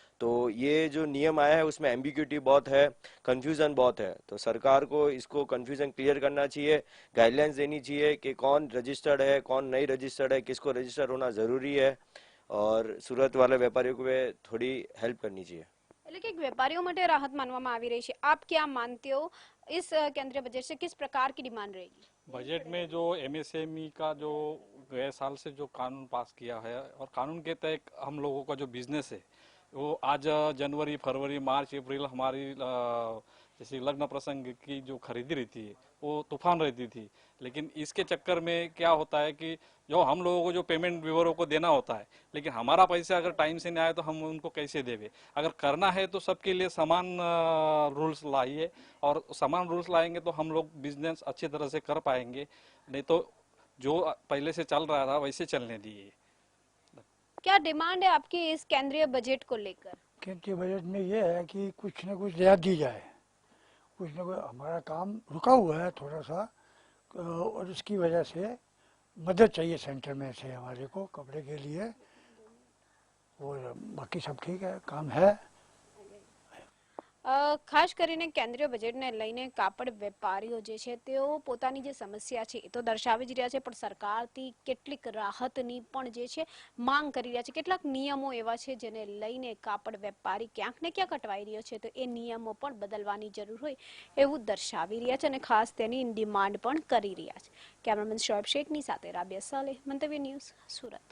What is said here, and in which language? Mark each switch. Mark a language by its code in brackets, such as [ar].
[hi] तो ये जो नियम आया है उसमें एम्बिग्यूटी बहुत है, कंफ्यूजन बहुत है। तो सरकार को इसको कंफ्यूजन क्लियर करना चाहिए, गाइडलाइंस देनी चाहिए कि कौन रजिस्टर्ड है, कौन नहीं रजिस्टर्ड है, किसको रजिस्टर्ड होना जरूरी है, और सूरत वाले व्यापारियों को थोड़ी हेल्प करनी चाहिए। [gu] એટલે કે વેપારીઓ માટે રાહત માનવામાં આવી રહી છે। [hi] आप क्या मानते हो इस केंद्रीय बजट से किस प्रकार की डिमांड रहेगी? बजट में जो MSME का जो गए साल से जो कानून पास किया है, और कानून के तहत हम लोगों का जो बिजनेस है वो आज जनवरी, फरवरी, मार्च, अप्रैल हमारी जैसे लग्न प्रसंग की जो खरीदी रहती है वो तूफान रहती थी, लेकिन इसके चक्कर में क्या होता है कि जो हम लोगों को जो पेमेंट व्यूवरों को देना होता है, लेकिन हमारा पैसा अगर टाइम से नहीं आए तो हम उनको कैसे देवे। अगर करना है तो सबके लिए समान रूल्स लाइए, और समान रूल्स लाएंगे तो हम लोग बिजनेस अच्छी तरह से कर पाएंगे, नहीं तो जो पहले से चल रहा था वैसे चलने दिए। क्या डिमांड है आपकी इस केंद्रीय बजट को लेकर? केंद्रीय बजट में ये है कि कुछ न कुछ रियायत दी जाए, कुछ न कुछ। हमारा काम रुका हुआ है थोड़ा सा, और इसकी वजह से मदद चाहिए सेंटर में से हमारे को कपड़े के लिए, और बाकी सब ठीक है, काम है। [gu] ખાસ કરીને કેન્દ્રીય બજેટને લઈને કાપડ વેપારીઓ જે છે તેઓ પોતાની જે સમસ્યા છે એ તો દર્શાવી જ રહ્યા છે, પણ સરકારથી કેટલીક રાહતની પણ જે છે માંગ કરી રહ્યા છે। કેટલાક નિયમો એવા છે જેને લઈને કાપડ વેપારી ક્યાંક ને ક્યાંક અટવાઈ રહ્યો છે, તો એ નિયમો પણ બદલવાની જરૂર હોય એવું દર્શાવી રહ્યા છે અને ખાસ તેની ડિમાન્ડ પણ કરી રહ્યા છે। કેમેરામેન શોએબ શેખની સાથે રાબિયા સાલેહ, મંતવ્ય ન્યૂઝ, સુરત।